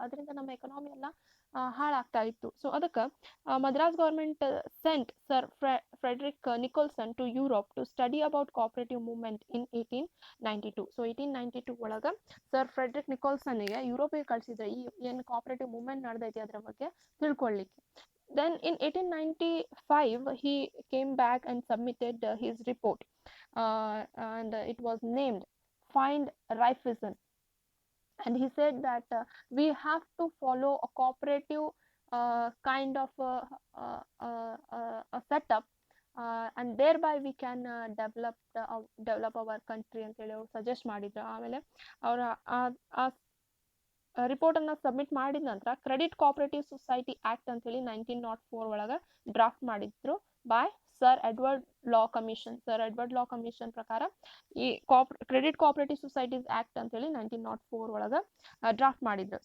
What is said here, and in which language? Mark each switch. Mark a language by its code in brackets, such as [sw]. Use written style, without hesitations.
[kn] ಅದರಿಂದ ನಮ್ಮ ಎಕನಾಮಿ ಎಲ್ಲ ಹಾಳಾಗ್ತಾ ಇತ್ತು. [en] so [kn] ಅದಕ್ಕೆ [en] Madras government sent sir Frederick Nicholson to Europe to study about cooperative movement in 1892. [kn] So 1892 ಒಳಗೆ ಸರ್ ಫ್ರೆಡ್ರಿಕ್ ನಿಕೋಲ್ಸನ್ಗೆ ಯುರೋಪಿಗೆ ಕಳಿಸಿದ್ರೆ ಈ ಏನು ಕೋಆಪರೇಟಿವ್ ಮೂವ್ಮೆಂಟ್ ನಡೆದೈತಿ ಅದರ ಬಗ್ಗೆ ತಿಳ್ಕೊಳ್ಳಿಕ್ಕೆ. [en] Then in 1895 he came back and submitted his report, and it was named Find Raiffeisen. And he said that we have to follow a cooperative kind of a setup, and thereby we can develop our country [kn] ಅಂತೇಳಿ ಅವ್ರು suggest ಮಾಡಿದ್ರು. ಆಮೇಲೆ ಅವರ ರಿಪೋರ್ಟನ್ನು submit ಮಾಡಿದ ನಂತರ credit cooperative society act ಅಂತೇಳಿ 1904 ಒಳಗೆ draft ಮಾಡಿದ್ರು by sir Edward law commission. Sir Edward law commission ಪ್ರಕಾರ ಈ ಕ್ರೆಡಿಟ್ ಕೋಆಪರೇಟಿವ್ ಸೊಸೈಟೀಸ್ ಆ್ಯಕ್ಟ್ ಅಂತೇಳಿ 1904 ಒಳಗೆ ಡ್ರಾಫ್ಟ್ ಮಾಡಿದ್ರು.